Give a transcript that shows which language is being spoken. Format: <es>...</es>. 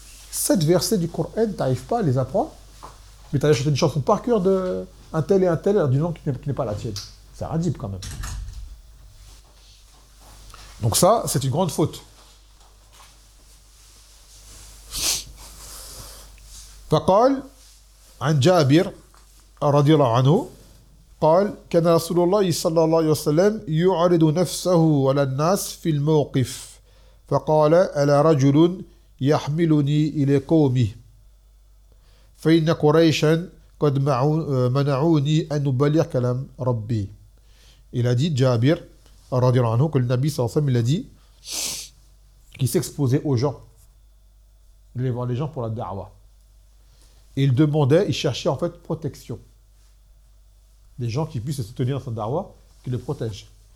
<fr>7 versets du Coran, tu n'arrives pas à les apprendre, mais tu as acheté une chanson par cœur de un tel et un tel d'une langue qui n'est pas la tienne. C'est radible quand même. Donc ça, c'est une grande faute.</fr> <ar>فقال عن جابر رضي الله عنه قال كان رسول الله صلى الله عليه وسلم يعرض نفسه على الناس في الموقف فقال ألا رجل يحملني إلى قومه فإن قريشا قد منعوني أن أبلغ كلام ربي.</ar> <fr>Il a dit جابر</fr> <ar>رضي الله عنه</ar> <fr>que le Nabi</fr> <ar>صلى الله عليه وسلم</ar> <fr>il a dit qu'il s'exposait aux gens de les voir les gens pour la da'wah. Et il demandait, il cherchait en fait protection. Des gens qui puissent se tenir dans son darwa, qui le protègent.</fr>